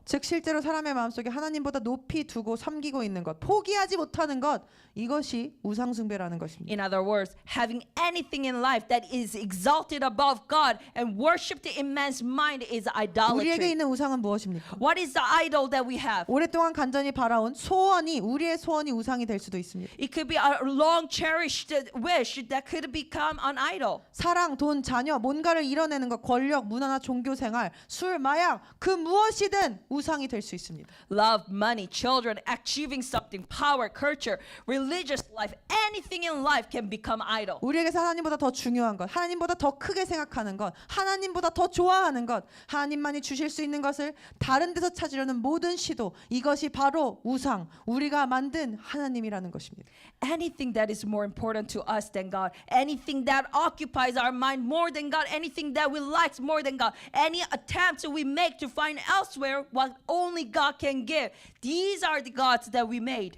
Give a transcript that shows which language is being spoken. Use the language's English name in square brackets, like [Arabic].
[Korean] 즉 실제로 사람의 마음속에 하나님보다 높이 두고 섬기고 있는 것, 포기하지 못하는 것, 이것이 우상 숭배라는 것입니다. [English] In other words, having anything in life that is exalted above God and worshipped in man's mind is [Korean] 우리에게 [English] idolatry. [Korean] 있는 우상은 무엇입니까? [English] What is the idol that we have? [Korean] 오랫동안 간절히 바라온 소원이 우리의 소원이 우상이 될 수도 있습니다. [English] It could be a long cherished wish that could become an idol. [Korean] 사랑, 돈, 자녀, 뭔가를 이뤄내는 것, 권력, 문화나 종교 생활, 술, 마약, 그 무엇이든 우상이 될 수 있습니다. [English] Love, money, children, achieving something, power, culture, religious life, anything in life can become idol. [Korean] 우리에게서 하나님보다 더 중요한 것, 하나님보다 더 크게 생각하는 것, 하나님보다 더 좋아하는 것, 하나님만이 주실 수 있는 것을 다른 데서 찾으려는 모든 시도, 이것이 바로 우상, 우리가 만든 하나님이라는 것입니다. [English] Anything that is more important to us than God, anything that occupies our mind more than God, anything that we like more than God, any attempts we make to find elsewhere what only God can give. These are the gods that we made.